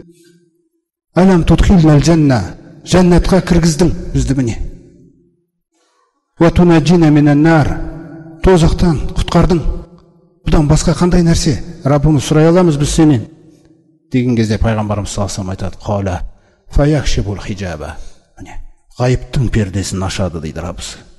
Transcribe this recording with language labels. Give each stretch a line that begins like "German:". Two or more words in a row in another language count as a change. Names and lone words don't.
Arabic: "ألم تدخلنا الجنة."
Kazakh: Жәннатқа кіргіздің бізді міне.
Arabic: "وتنجنا من النار."
Kazakh: Тозақтан құтқардың. Бұдан басқа қандай нәрсе? Раббымыз, сұрай аламыз біз сенен? Деген кезде пайғамбарымыз
Arabic: صلى الله عليه وسلم
Kazakh: айтады:
Arabic: "قال فيكشف الحجاب."
Kazakh: Міне, ғайыптың пердесін ашады дейді Раббысы.